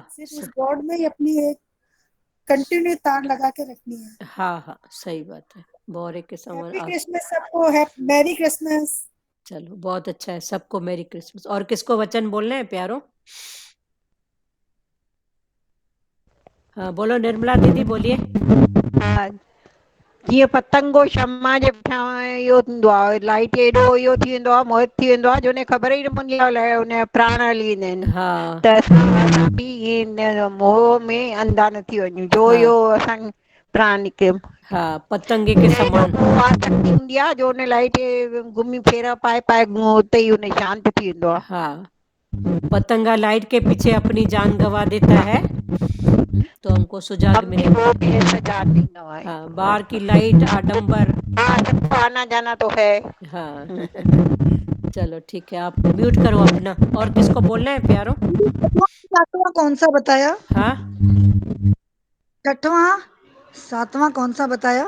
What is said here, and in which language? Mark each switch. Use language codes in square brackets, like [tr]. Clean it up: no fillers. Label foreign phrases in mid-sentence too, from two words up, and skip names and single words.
[hi] सिर्फ उस गॉड में ही अपनी एक कंटिन्यू तार लगा के रखनी है। हाँ हाँ सही बात है। बोरे के समान [en] Happy Christmas सबको, Merry Christmas. [hi] चलो बहुत अच्छा है, सबको [en] Merry Christmas. [hi] और किसको वचन बोलने हैं प्यारो? हाँ बोलो निर्मला दीदी बोलिए। [sd] जीअं पतंगो शम्मा जे पुठियां इहो थींदो आहे, लाइट एॾो इहो थी वेंदो आहे, मोहित थी वेंदो आहे, जो उन ख़बर ई न पवंदी आहे अलाए उन जा प्राण हली वेंदा आहिनि। [hi] हाँ [sd] त असां बि इन मोह में अंधा न थी वञूं, जो [hi] हाँ [sd] इहो असां प्राण निकिरियो [hi] हाँ पतंगे के समान। [sd] आसक्ति हूंदी आहे, जो उन लाइट घुमी फेरा पाए पाए उते ई उन शांत थी वेंदो आहे। [hi] हाँ पतंगा लाइट के पीछे अपनी जान गंवा देता है तो हमको सुजाग हम भी मिलेगा। [sd] वो भी ऐसा जान ॾींदो आहे। [hi] हाँ बाहर की लाइट आडंबर। हाँ सबको आना जाना तो है। हाँ चलो ठीक है, आप म्यूट करो अपना। और किसको बोलना है प्यारो? सातवां कौन सा बताया? हाँ छठवां, सातवां कौन सा बताया?